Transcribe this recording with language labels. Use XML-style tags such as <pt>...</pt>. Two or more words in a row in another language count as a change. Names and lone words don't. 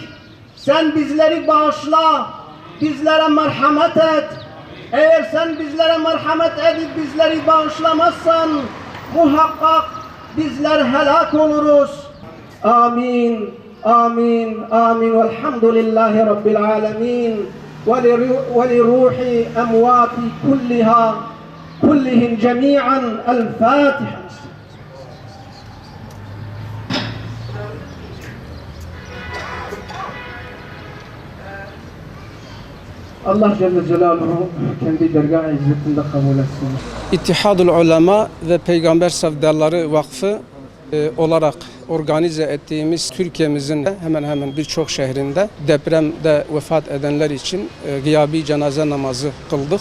<tr>Sen bizleri bağışla, bizlere merhamet et. Eğer sen bizlere merhamet edip bizleri bağışlamazsan muhakkak bizler helak oluruz. Amin, amin, amin.</tr> <ar>والحمد لله رب العالمين. ولروح أموات كلهم جميعا الفاتحة.</ar> <tr>Allah Celle Celaluhu kendi dergâh-ı izzetinde kabul etsin. İttihadul Ulema ve Peygamber Sevdaları Vakfı olarak organize ettiğimiz Türkiye'mizin hemen hemen birçok şehrinde depremde vefat edenler için gıyabi cenaze namazı kıldık.</tr>